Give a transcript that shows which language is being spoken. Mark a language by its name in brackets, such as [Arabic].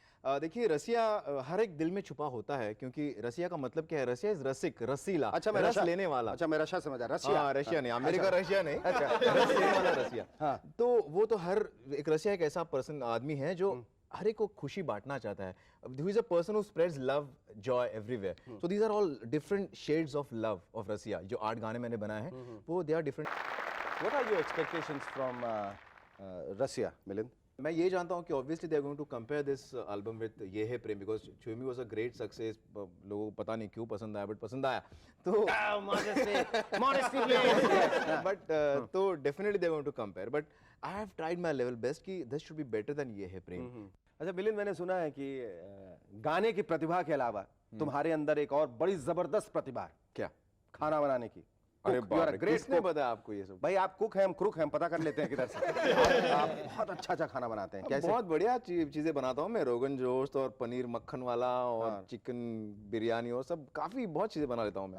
[Hindi] देखिए, रसिया हर एक दिल में छुपा होता है, क्योंकि रसिया का मतलब क्या है? रसिया इज रसिक, रसीला। अच्छा, मैं रस लेने वाला। अच्छा, मैं रशिया समझा, रसिया। हाँ, रशिया नहीं, अमेरिका रशिया नहीं। अच्छा, रस लेने वाला रसिया। हाँ, तो वो तो हर एक रसिया एक ऐसा पर्सन, आदमी है जो हर एक को खुशी बांटना चाहता है। [English] Who is a person who spreads love, joy everywhere. So these are all different shades of love of Rasiya. [Hindi] जो 8 गाने मैंने बनाए हैं, वो [English] they are different. What are your expectations from Russia, Milind? [Hindi] मैं ये जानता हूँ कि [English] obviously they are going to compare this album with Yeh Hai Prem because Chumi was a great success. [Hindi] लोगों को पता नहीं क्यों पसंद आया but पसंद आया तो [English] modesty please. but तो definitely they are going to compare but I have tried my level best कि this should be better than ये है प्रेम. [Hindi] अच्छा मिलिंद, मैंने सुना है कि गाने की प्रतिभा के अलावा तुम्हारे अंदर एक और बड़ी जबरदस्त प्रतिभा है, क्या? खाना बनाने की. अरे [English] Cook, you are a [Hindi] बाप रे, [English] great [Hindi] किसने [English] cook. [Hindi] बताया आपको ये सब? भाई आप कुक हैं, हम क्रुक हैं, हम पता कर लेते हैं किधर से. आप बहुत अच्छा खाना बनाते हैं. कैसे? बहुत बढ़िया चीजें बनाता हूँ मैं. रोगन जोश और पनीर मक्खन वाला और चिकन बिरयानी और सब काफी बहुत चीजें बना लेता हूँ मैं.